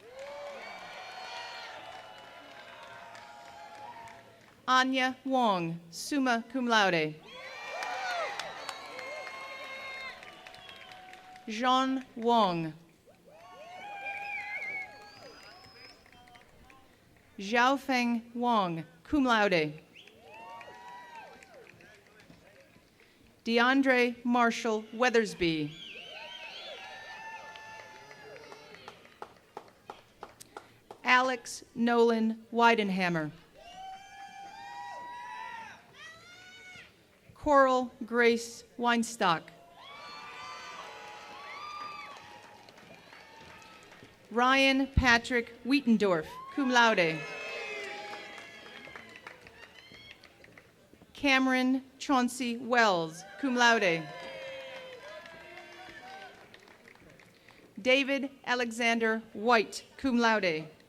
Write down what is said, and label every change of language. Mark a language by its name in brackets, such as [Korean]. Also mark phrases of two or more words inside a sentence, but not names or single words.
[English] Anya Wong, [Latin] summa cum laude. [English] Jean Wong. Xiaofeng Wong, [Latin] cum laude. [English] DeAndre Marshall Weathersby. Alex Nolan Weidenhammer. Coral Grace Weinstock. Ryan Patrick Wietendorf, [Latin] cum laude. [English] Cameron Chauncey Wells, [Latin] cum laude. [English] David Alexander White, [Latin] cum laude.